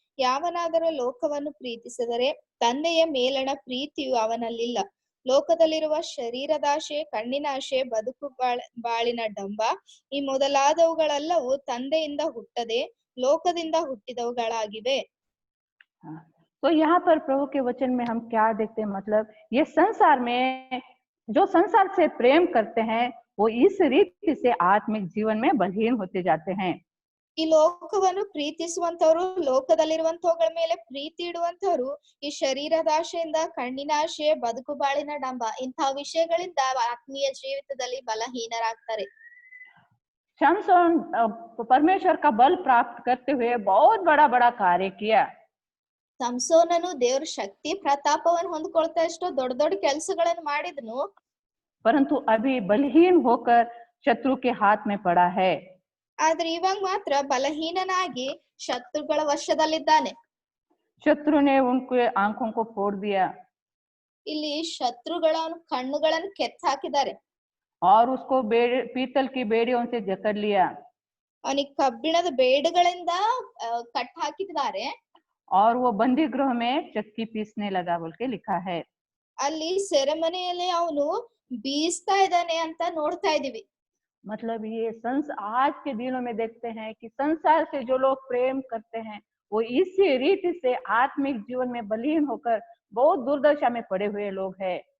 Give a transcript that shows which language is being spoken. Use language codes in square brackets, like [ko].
[kn] ಯಾವನಾದರೂ ಲೋಕವನ್ನು ಪ್ರೀತಿಸಿದರೆ ತಂದೆಯ ಮೇಲಣ ಪ್ರೀತಿಯು ಅವನಲ್ಲಿಲ್ಲ. ಲೋಕದಲ್ಲಿರುವ ಶರೀರದಾಶೆ, ಕಣ್ಣಿನ ಆಶೆ, ಬದುಕು ಬಾಳಿನ ಡಂಬ, ಈ ಮೊದಲಾದವುಗಳೆಲ್ಲವೂ ತಂದೆಯಿಂದ ಹುಟ್ಟದೆ ಲೋಕದಿಂದ ಹುಟ್ಟಿದವುಗಳಾಗಿವೆ. [hi] तो यहाँ पर प्रभु के वचन में हम क्या देखते हैं? मतलब ये संसार में जो संसार से प्रेम करते हैं वो इस रीति से आत्मिक जीवन में बलहीन होते जाते हैं. [kn] ಈ ಲೋಕವನ್ನು ಪ್ರೀತಿಸುವಂತವ್ರು, ಲೋಕದಲ್ಲಿರುವಂತವುಗಳ ಮೇಲೆ ಪ್ರೀತಿ ಇಡುವಂತವ್ರು ಈ ಶರೀರದಾಶೆಯಿಂದ, ಕಣ್ಣಿನ ಆಶೆ, ಬದುಕು ಬಾಳಿನ ಡಂಬ ಇಂತಹ ವಿಷಯಗಳಿಂದ ಆತ್ಮೀಯ ಜೀವಿತದಲ್ಲಿ ಬಲಹೀನರಾಗ್ತಾರೆ. [hi] शमशोन परमेश्वर का बल प्राप्त करते हुए बहुत बड़ा कार्य किया. [kn] ಸಂಸೋನನು ದೇವ್ರ ಶಕ್ತಿ ಪ್ರತಾಪವನ್ನು ಹೊಂದ್ಕೊಳ್ತಾ ಎಷ್ಟೋ ದೊಡ್ಡ ದೊಡ್ಡ ಕೆಲಸಗಳನ್ನು ಮಾಡಿದ್ನು. [hi] परंतु अभी बलहीन होकर शत्रु के हाथ में पड़ा है. [kn] ಆದ್ರೆ ಇವಾಗ ಮಾತ್ರ ಬಲಹೀನನಾಗಿ ಶತ್ರುಗಳ ವಶದಲ್ಲಿದ್ದಾನೆ. [hi] शत्रु ने उनके आंखों को फोड़ दिया. [kn] ಇಲ್ಲಿ ಶತ್ರುಗಳ ಕಣ್ಣುಗಳನ್ನು ಕೆತ್ತ ಹಾಕಿದ್ದಾರೆ. [hi] और उसको पीतल की बेड़ियों से जकड़ लिया. [kn] ಅವನಿಗೆ ಕಬ್ಬಿಣದ ಬೇಡುಗಳಿಂದ ಕಟ್ ಹಾಕಿದ್ದಾರೆ. [hi] और वो बंदी गृह में चक्की पीसने लगा बोल के लिखा है. [kn] ಅಲ್ಲಿ ಸೆರೆಮನೆಯಲ್ಲಿ ಅವನು ಬೀಸ್ತಾ ಇದ್ದಾನೆ ಅಂತ ನೋಡ್ತಾ ಇದೀವಿ. [hi] मतलब ये आज के दिनों में देखते हैं कि संसार से जो लोग प्रेम करते हैं वो इसी रीति से आत्मिक जीवन में बलहीन होकर बहुत दुर्दशा में पड़े हुए लोग हैं.